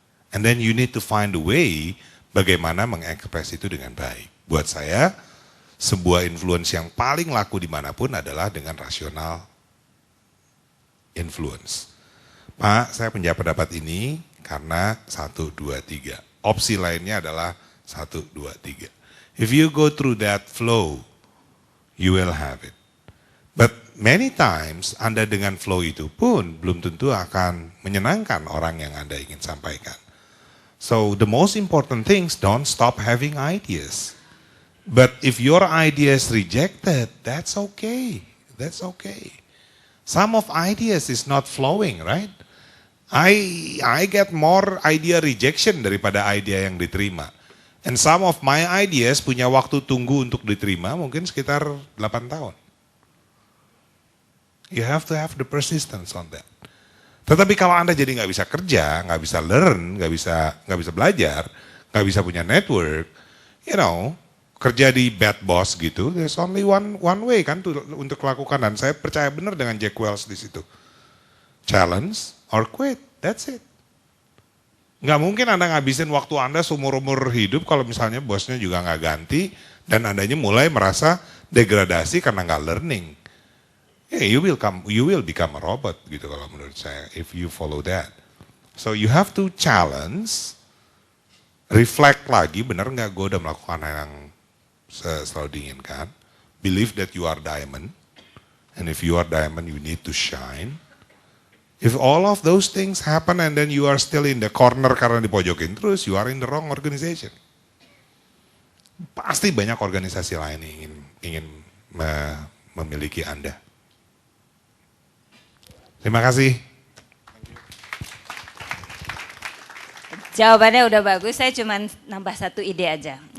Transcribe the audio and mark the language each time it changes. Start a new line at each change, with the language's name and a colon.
English: And then you need to find a way
Indonesian: bagaimana mengekspres itu dengan baik. Buat saya, sebuah influence yang paling laku dimanapun adalah dengan rasional influence. Pak, saya punya pendapat ini karena 1, 2, 3. Opsi lainnya adalah 1, 2, 3.
English: If you go through that flow, you will have it. But many times
Indonesian: Anda dengan flow itu pun belum tentu akan menyenangkan orang yang Anda ingin sampaikan.
English: So the most important things, don't stop having ideas. But if your idea is rejected, that's okay. That's okay. Some of ideas is not flowing, right? I get more idea rejection
Indonesian: daripada idea yang diterima.
English: And some of my ideas
Indonesian: punya waktu tunggu untuk diterima mungkin sekitar 8 tahun.
English: You have to have the persistence on that.
Indonesian: Tetapi kalau Anda jadi nggak bisa kerja, nggak bisa learn, nggak bisa belajar, nggak bisa punya network, kerja di
English: bad boss
Indonesian: gitu,
English: there's only one way
Indonesian: kan untuk lakukan. Dan saya percaya benar dengan Jack Welch di situ.
English: Challenge or quit, that's it.
Indonesian: Nggak mungkin Anda ngabisin waktu Anda seumur-umur hidup kalau misalnya bosnya juga nggak ganti dan Andanya mulai merasa degradasi karena nggak learning.
English: You will become a robot
Indonesian: gitu kalau menurut saya
English: if you follow that. So you have to challenge, reflect
Indonesian: lagi, benar nggak gue udah melakukan yang selalu diinginkan.
English: Believe that you are diamond, and if you are diamond you need to shine. If all of those things happen and then you are still in the corner
Indonesian: karena dipojokin terus,
English: you are in the wrong organization.
Indonesian: Pasti banyak organisasi lain yang ingin memiliki Anda. Terima kasih. Jawabannya udah bagus, saya cuma nambah satu ide aja.